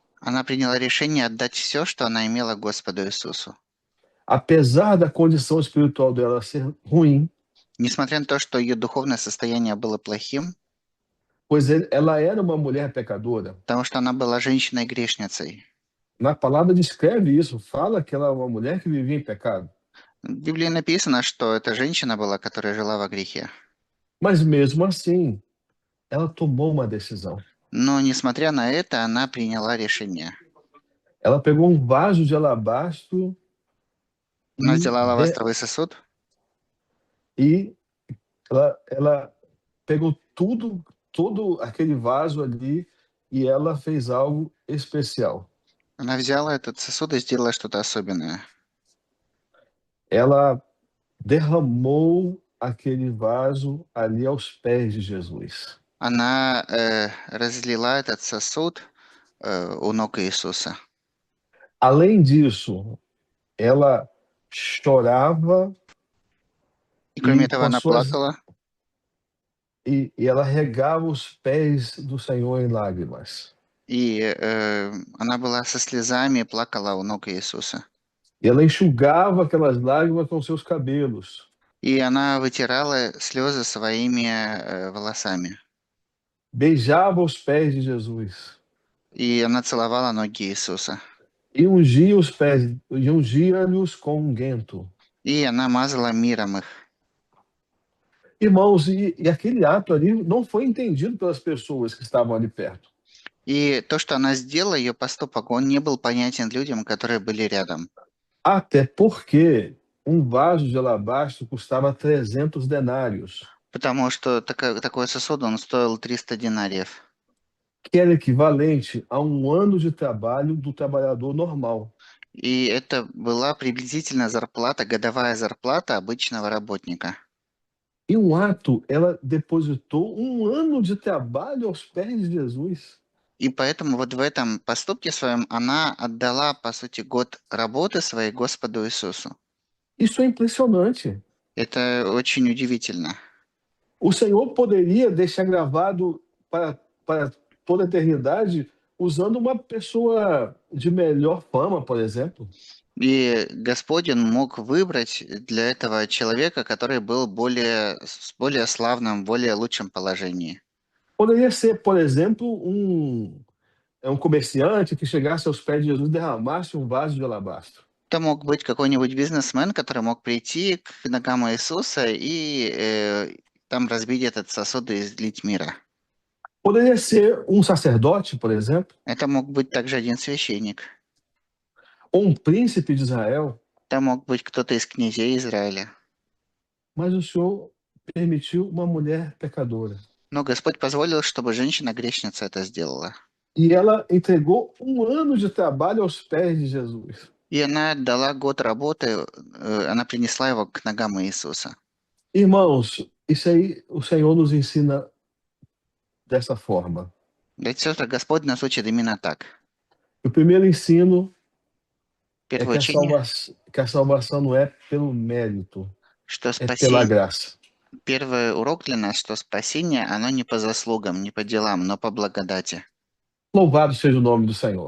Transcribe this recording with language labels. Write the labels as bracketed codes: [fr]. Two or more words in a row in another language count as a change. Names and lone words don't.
[ru] Она приняла решение отдать все, что она имела Господу Иисусу. [pt] Apesar da condição espiritual dela ser ruim, [ru] Несмотря на то, что ее духовное состояние было плохим, [pt] pois ela era uma mulher pecadora. [ru] потому что она была женщиной-грешницей. [pt] Na palavra descreve isso, fala que ela é uma mulher que vivia em pecado. [ru] В Библии написано, что эта женщина была, которая жила во грехе. [pt] Mas mesmo assim, ela tomou uma decisão. [ru] Но, несмотря на это, она приняла решение. [pt] Ela pegou um vaso de alabastro [ru] Она взяла алавастровый сосуд, [pt] e ela pegou todo aquele vaso ali e ela fez algo especial. [ru] она взяла этот сосуд и сделала что-то особенное. [pt] Ela derramou aquele vaso ali aos pés de Jesus. [ru] Она разлила этот сосуд у ног Иисуса. [pt] Além disso, ela chorava [ru] И кроме e этого она плакала, [pt] ela regava os pés do Senhor em lágrimas. [ru] и она была со слезами, плакала у ног Иисуса. [pt] E ela enxugava aquelas lágrimas com seus cabelos. [ru] И она вытирала слезы своими волосами. [pt] Beijava os pés de Jesus. [ru] И она целовала ноги Иисуса. [pt] E ungia-lhes com unguento. [ru] И она мазала миром их. [pt] Irmãos, e aquele ato ali não foi entendido pelas pessoas que estavam ali perto. [ru] И то, что она сделала, ее поступок, он не был понятен людям, которые были рядом. [pt] Até porque um vaso de alabastro custava 300 denários. [ru] Потому что такой сосуд, он стоил 300 динариев. [pt] Que era equivalente a um ano de trabalho do trabalhador normal. [ru] И это была приблизительно зарплата, годовая зарплата обычного работника. [pt] Em um ato, ela depositou um ano de trabalho aos pés de Jesus. [ru] И поэтому вот в этом поступке своем она отдала, по сути, год работы своей Господу Иисусу. [pt] Isso é impressionante. [ru] Это очень удивительно. [pt] O Senhor poderia deixar gravado para toda a eternidade usando uma pessoa de melhor fama, por exemplo. [ru] И Господь, Он мог выбрать для этого человека, который был более славным, более лучшем положении. [pt] Poderia ser, por exemplo, um comerciante que chegasse aos pés de Jesus e derramasse um vaso de alabastro. [ru] Это mог быть какой-нибудь бизнесмен, который мог прийти к ногам Иисуса и там разбить этот сосуд и излить мира. [pt] Poderia ser um sacerdote, por exemplo, [ru] Это мог быть также один священник. [pt] ou um príncipe de Israel, [ru] Это мог быть кто-то из князей Израиля. [pt] mas o Senhor permitiu uma mulher pecadora. [ru] Но Господь позволил, чтобы женщина-грешница это сделала. [pt] E ela entregou um ano de trabalho aos pés de Jesus. [ru] И она дала год работы, она принесла его к ногам Иисуса. [pt] Irmãos, isso aí o Senhor nos ensina dessa forma. [ru] Ведь сестры, Господь нас учит именно так. [pt] O primeiro ensino é [ru] Первое учение, [pt] que a salvação não é pelo mérito, [ru] что [pt] é pela [ru] спасение, [pt] graça. [ru] первый урок для нас, что спасение, оно не по заслугам, не по делам, но по благодати. [pt] Louvado seja o nome do Senhor.